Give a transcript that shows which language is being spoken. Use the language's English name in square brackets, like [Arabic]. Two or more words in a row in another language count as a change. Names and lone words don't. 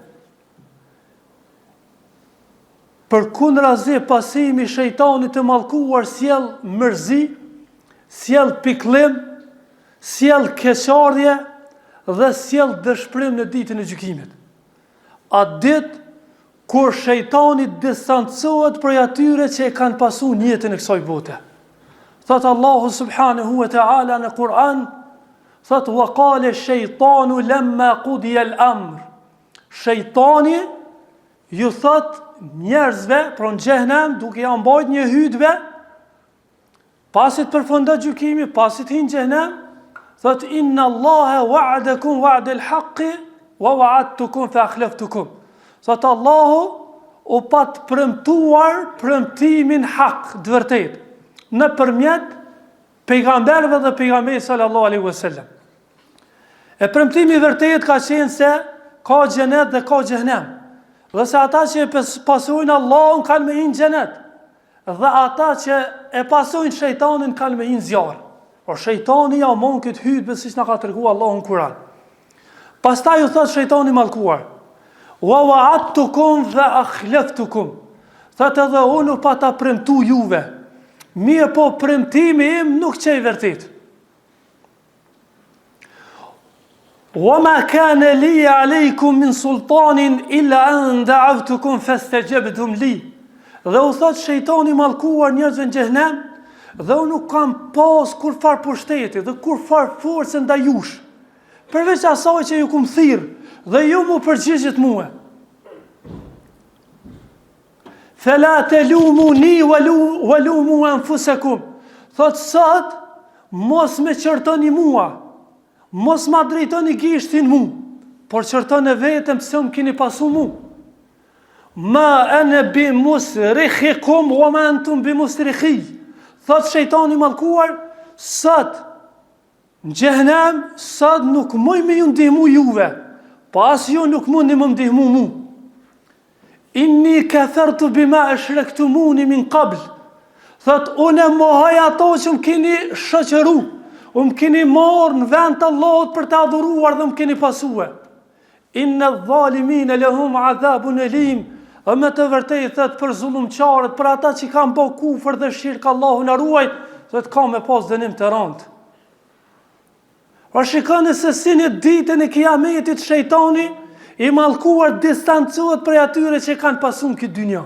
[Albanian] Përkundrazi pasimi i shejtanit të mallkuar sjell mërzi, sjell pikëllim, sjell keqardhje dhe sjell dëshpërim në ditën e gjykimit. A ditë kur shejtani distancohet prej atyre që e kanë pasur jetën e kësaj bote. Thot Allahu [Arabic] سبحانه وتعالى [Albanian] në Kur'an, thot [Arabic] وقال الشيطان لما قضي الأمر. [Albanian] Shejtani ju thot njerëzve, pra në xhehenem, duke ja mbajt një hutbe, pasi të përfundon gjykimi, pasi të hyjnë në xhehenem, thot [Arabic] إن الله وعدكم وعد الحق ووعدتكم فأخلفتكم. [Albanian] Thot Allahu u pat premtuar premtimin hak, të vërtetë, në përmjet pejgamberëve dhe pejgamberit [Arabic] صلى الله عليه وسلم. [Albanian] E premtimi i vërtetë ka qenë se ka xhenet dhe ka xhehenem. Dhe se ata që e pasojnë Allahun kanë me hinë xhenet, dhe ata që e pasojnë shejtanin kanë me hinë zjarr. Por shejtani ja mon këtë hutbë siç na ka treguar Allahu në Kur'an. Pastaj u thot shejtani mallkuar: [Arabic] ووعدتكم فأخلفتكم. [Albanian] Thot edhe unë pa ta premtu juve, Mirë po premtimi im nuk që i vërtet. [Arabic] وما كان لي عليكم من سلطان إلا أن دعوتكم فاستجبتم لي. [Albanian] Dhe u thot shejtani mallkuar njerëzve në xhehenem, dhe unë nuk kam pas kur far pushteti dhe kur far forcë ndaj jush, përveç asaj që ju kum thirr dhe ju mu përgjigjet mua. [Arabic] فلا تلوموني ولوموا أنفسكم. [Albanian] Thot sot mos me qërtoni mua, mos ma drejtoni gishtin mu, por qërtoni vetëm se më keni pasu mu. [Arabic] ما أنا بمصرخكم وما أنتم بمصرخي. [Albanian] Thot shejtani mallkuar, sot në xhehenem, sot nuk muj me ju ndihmu juve, pas ju nuk mundi më ndihmu mu. [Arabic] إني كفرت بما أشركتمون من قبل. [Albanian] Thot unë mohoj ato që më keni shoqëru, më keni marrë në vend të Allahut për të adhuruar dhe më keni pasue. [Arabic] إن الظالمين لهم عذاب أليم. [Albanian] Dhe me të vërtetë thot për zullumçarët, për ata që kanë bë kufër dhe shirk, Allahu na ruaj, thot ka me pas dënim të rëndë. Pa shikoni se si në ditën e kiametit shejtani i mallkuar distancohet prej atyre që kanë pasur këtë dynjë.